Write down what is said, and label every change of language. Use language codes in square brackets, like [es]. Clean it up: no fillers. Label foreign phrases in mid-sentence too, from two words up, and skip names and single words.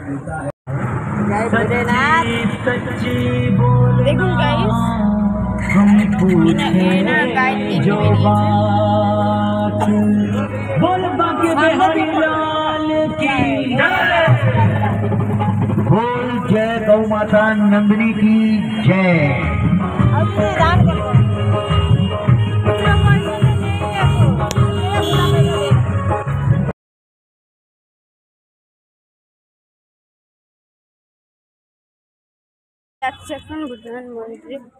[bn] দেখুন গাইস, [hi] जय गौ माता नंदिनी की जय। [bn] এখন ভূতনাথ মন্দিরে